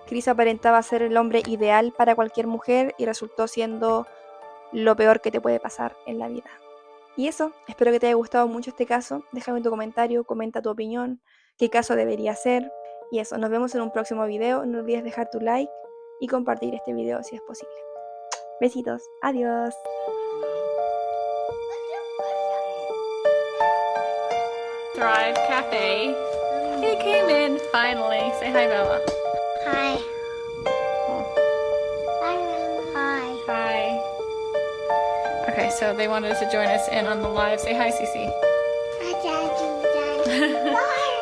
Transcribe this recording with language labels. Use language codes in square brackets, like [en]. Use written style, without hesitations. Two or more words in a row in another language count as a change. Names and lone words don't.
[es] Chris aparentaba ser el hombre ideal para cualquier mujer y resultó siendo lo peor que te puede pasar en la vida. Y eso, espero que te haya gustado mucho este caso. Déjame tu comentario, comenta tu opinión, qué caso debería ser. Y eso, nos vemos en un próximo video. No olvides dejar tu like y compartir este video si es posible. Besitos, adiós. [en] What's your question? Thrive Cafe. He came in finally. Say hi, Bella. Hi. Hi, Mama. Hi. Hi. Okay, so they wanted to join us in on the live. Say hi, Cece. Hi, Daddy. Bye.